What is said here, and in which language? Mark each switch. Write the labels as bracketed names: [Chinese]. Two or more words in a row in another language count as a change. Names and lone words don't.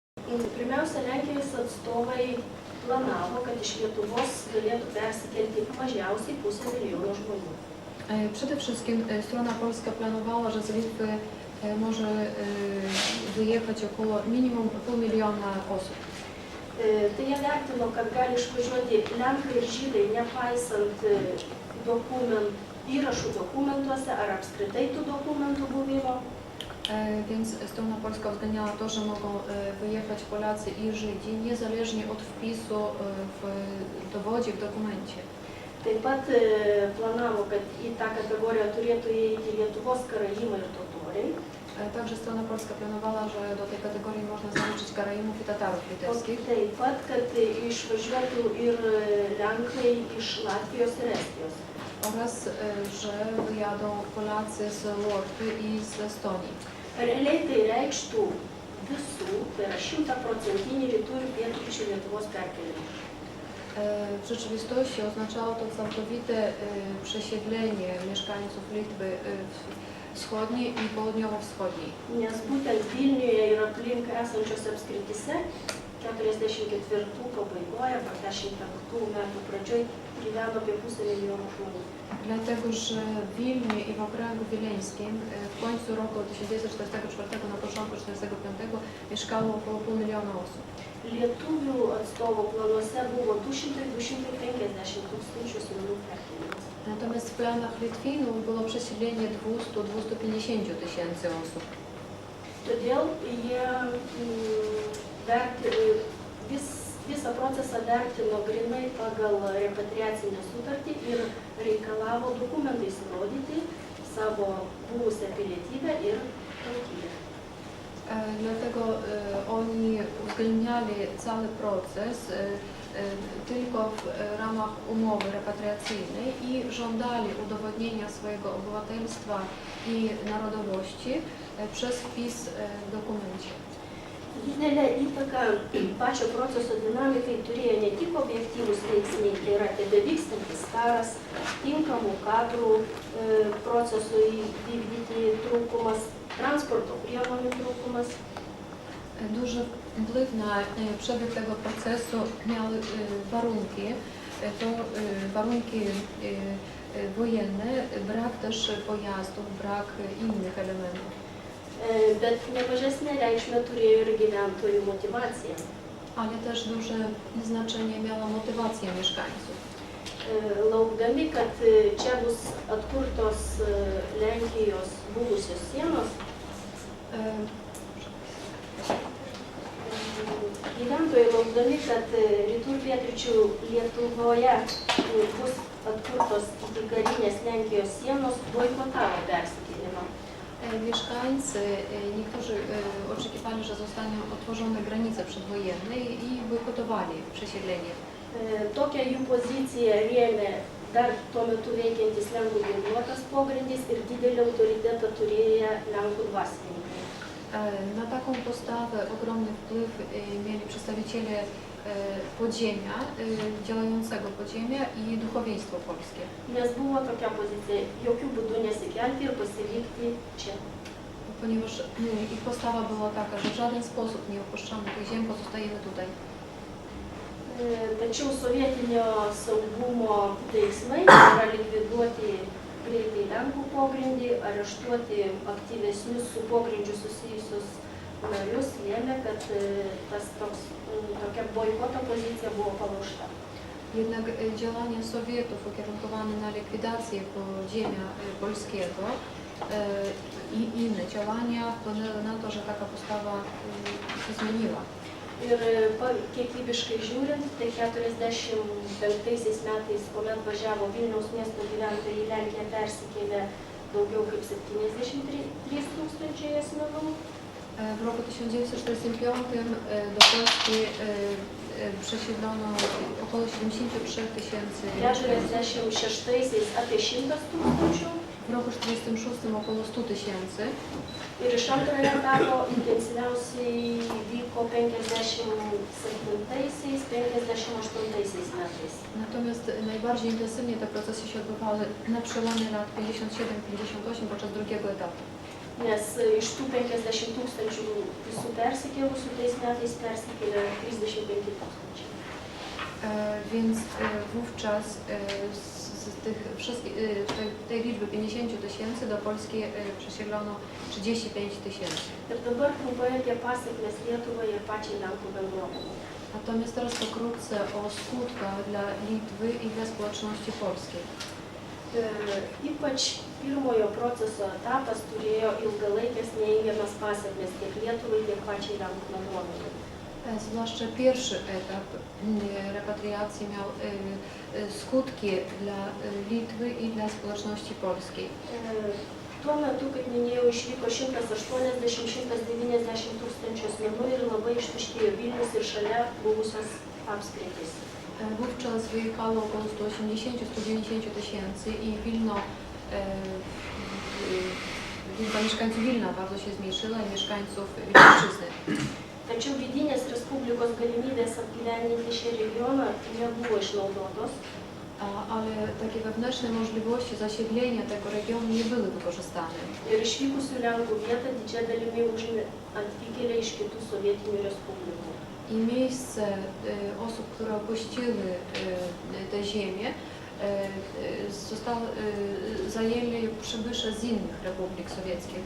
[Lithuanian] Pirmiausia, Lenkijos atstovai planavo, kad iš Lietuvos galėtų persikelti mažiausiai 500 000 žmonių. [Polish] Przede wszystkim strona polska planowała, że z Litwy może wyjechać około minimum 500 000 osób. [Lithuanian] Tai jie vertino, kad gali išvažiuoti Lenkai ir Žydai, nepaisant įrašų dokumentuose ar apskritai tų dokumentų buvimo. [Polish] Więc strona polska uwzględniała to, że mogą wyjechać Polacy i Żydzi niezależnie od wpisu w dowodzie, w dokumencie. [Lithuanian] Taip pat planavo, kad į tą kategoriją turėtų įeiti Lietuvos karaimai ir totoriai. [Polish] Także strona polska planowała, że do tej kategorii można zaliczyć Karaimów i Tatarów litewskich. [Lithuanian] Taip pat, kad išvažiuotų ir Lenkai iš Latvijos ir Estijos. [Polish] Oraz, że wyjadą Polacy z Łotwy i z Estonii. [Lithuanian] Realiai tai reikštų visų, tai yra 100% rytų ir pietryčių Lietuvos perkėlimą. [Polish] W rzeczywistości oznaczało to całkowite przesiedlenie mieszkańców Litwy wschodniej i południowo-wschodniej. [Lithuanian] Nes būtent Vilniuje ir aplink esančiose apskrityse 44 pabaigoje, 45 metų pradžioj gyveno apie 500 000 žmonių. [Polish] Dlatego, że w Wilnie i w okręgu wileńskim w końcu roku 1944, na początku 1945 mieszkało około 500 000 osób. [Lithuanian] Lietuvių atstovų planuose buvo 200–250 tūkstančių asmenų perkėlimas. [Polish] Natomiast w planach Litwinów było przesiedlenie 200–250 tysięcy osób. [Lithuanian] Todėl jie visą procesą vertino grinai pagal repatriacinę sutartį ir reikalavo dokumentais įrodyti savo buvusią pilietybę ir tautybę. [Polish] Dlatego oni uwzględniali cały proces tylko w ramach umowy repatriacyjnej i żądali udowodnienia swojego obywatelstwa i narodowości przez wpis w dokumencie. [Lithuanian] Didelę įtaką pačio proceso dinamikai turėjo ne tik objektyvūs veiksniai, tai yra tebevykstantis karas, tinkamų kadrų procesui vykdyti trūkumas, transporto priemonių trūkumas. [Polish] Duży wpływ na przebieg tego procesu miały warunki wojenne, brak też pojazdów, brak innych elementów. [Lithuanian] Bet nemažesnę reikšmę turėjo ir gyventojų motyvacija. [Polish] Ale też duże znaczenie miała motywacja mieszkańców. [Lithuanian] Laukdami, kad čia bus atkurtos Lenkijos buvusios sienos, gyventojai laukdami, kad rytų ir pietryčių Lietuvoje bus atkurtos ikikarinės Lenkijos sienos, boikotavo persikėlimą. [Polish] Mieszkańcy, niektórzy oczekiwali, że zostaną otworzone granice przedwojenne i bojkotowali przesiedlenie. [Lithuanian] Tokią jų poziciją rėmė dar tuo metu veikiantis Lenkų ginkluotas pogrindis ir didelį autoritetą turėję Lenkų dvasininkai. [Polish] Na taką postawę ogromny wpływ mieli przedstawiciele podziemia, działającego podziemia i duchowieństwo polskie. [Lithuanian] Nes buvo tokia pozicija, jokių būdų nesikelti ir pasilikti čia. [Polish] Ponieważ ich postawa była taka, że w żaden sposób nie opuszczamy tych ziem, pozostajemy tutaj. [Lithuanian] Tačiau sovietinio saugumo veiksmai yra likviduoti greitai Lenkų pogrindį, areštuoti aktyvesnius su pogrindžiu susijusius narius, lėmė, kad tokia boikoto [Polish] pozycja było [Lithuanian] palaužta. [Polish] Jednak działania Sowietów ukierunkowane na likwidację podziemia polskiego i inne działania wpłynęły na to, że taka postawa się zmieniła. [Lithuanian] Ir kiekybiškai žiūrint, tai 45 metais, kuomet važiavo Vilniaus miesto gyventojai į Lenkiją, persikėlė daugiau kaip 73 tūkstančiai asmenų. [Polish] W roku 1945 do Polski przesiedlono około 73 tysięcy. [Lithuanian] 46 apie 100 tūkstančių. [Polish] W roku 1946 około 100 tysięcy. [Lithuanian] Ir iš antrojo etapo intensyviausiai vyko 57–58 metais. [Polish] Natomiast najbardziej intensywnie te procesy się odbywały na przełomie lat 57–58 podczas drugiego etapu. [Lithuanian] nes iš tų 50 tūkstančių visų persikėlusių tais metais persikėlė 35 tūkstančiai. [Polish] Więc wówczas tej liczby 50 000 do Polski przesiedlono 35 000. [Lithuanian] Ir dabar trumpai apie pasekmes Lietuvai ir pačiai Lenkų bendruomeniai. [Polish] Natomiast teraz pokrótce o skutkach dla Litwy i dla społeczności polskiej. [Lithuanian] Ypač pirmojo proceso etapas turėjo ilgalaikės neįgiamas pasekmes tiek Lietuvai, tiek pačiai Lenkų bendruomeniai. [Polish] Zwłaszcza pierwszy etap repatriacji miał skutki dla Litwy i dla społeczności polskiej. [Lithuanian] Tuo metu, kaip minėjau, išvyko 180–190 tūkstančių asmenų ir labai ištuštėjo Vilnius ir šalia buvusios apskritys. [Polish] Wówczas wyjechało około 180–190 tysięcy i liczba mieszkańców Wilna bardzo się zmniejszyła i mieszkańców Wilczyzny. [Lithuanian] Tačiau vidinės Respublikos galimybės apgyvendinti šį regioną nebuvo išnaudotos. [Polish] Ale takie wewnętrzne możliwości zasiedlenia tego regionu nie były wykorzystane. [Lithuanian] Ir išvykusių Lenkų vietą didžia dalimi užėmė atvykėliai iš kitų sovietinių respublikų. [Polish] I miejsce osób, które opuściły tę ziemię, zajęli przybysze z innych republik sowieckich.